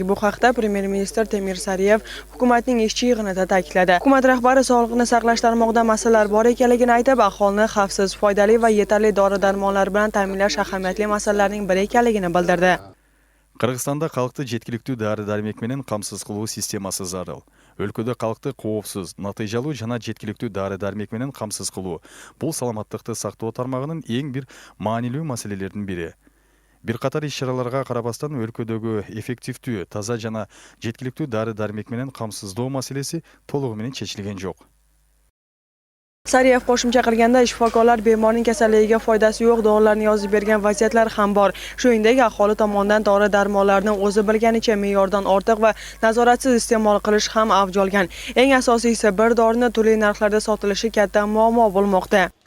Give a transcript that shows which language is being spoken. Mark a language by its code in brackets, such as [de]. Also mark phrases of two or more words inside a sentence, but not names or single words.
[uz] Bu haqda Premier ministr Temir Sariyev hukumatning ishchi yig'inida ta'kidladi. Hukumat rahbari sog'liqni saqlash tarmog'ida masalalar bor ekanligini aytib, aholini xavfsiz, foydali va yetarli dori-darmonlar bilan ta'minlash ahamiyatli masalalarning biri ekanligini bildirdi. Qirg'izistonda xalqni [ky] жеткиликтүү dori-darmек менен камсыз кылуу системасы зарыл. Өлкөдө халыкты коопсуз, натыйжалуу жана жеткиликтүү дары-дармек менен камсыз кылуу бул саламаттыкты сактоо тармагынын эң бир маанилүү маселелердин бири. Бир катар иш-чараларга карабастан өлкөдөгү эффективдүү, таза жана жеткиликтүү дары-дармек менен камсыздоо маселеси толугу менен чечилген жок. [uz] Sariyev qo'shimcha qilganda, shifokorlar bemorning kasalligiga foydasi yo'q dorilarni yozib bergan vaziyatlar ham bor. Shuningdek, aholi tomonidan dori-darmonlarni o'zi bilganicha me'yordan ortiq va nazoratsiz iste'mol qilish ham avj olgan. Eng asosiysi, bir dorini turli narxlarda sotilishi katta muammo bo'lmoqda.